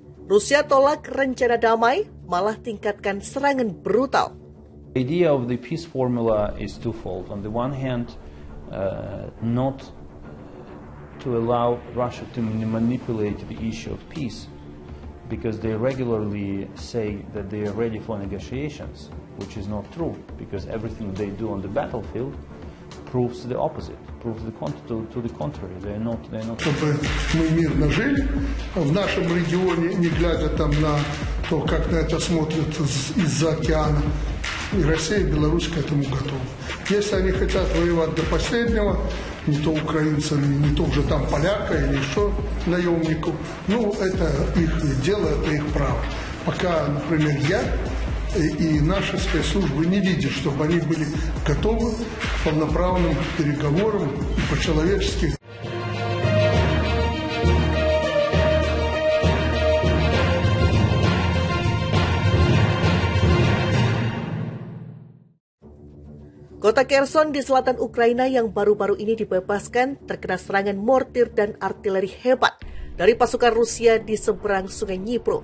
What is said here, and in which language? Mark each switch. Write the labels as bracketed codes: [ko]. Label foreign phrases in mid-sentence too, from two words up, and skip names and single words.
[id] Rusia tolak rencana damai, malah tingkatkan serangan brutal. [en] The idea of the peace formula is twofold. On the one hand, not to allow Russia to manipulate the issue of peace, because they regularly say that they are ready for negotiations, which is not true, because everything they do on the battlefield proves the opposite, proves to the contrary. They are not. [ru] Чтобы мы мирно жили в нашем регионе, не глядя там на то, как на это смотрят из-за океана. И Россия, и Беларусь к этому готовы. Если они хотят воевать до последнего, не то украинцами, не то уже там поляка или еще наемников, ну, это их дело, это их право. Пока, например, я и наши спецслужбы не видят, чтобы они были готовы к полноправным переговорам и по-человечески. [id] Kota Kherson di selatan Ukraina yang baru-baru ini dibebaskan terkena serangan mortir dan artileri hebat dari pasukan Rusia di seberang sungai Dnipro.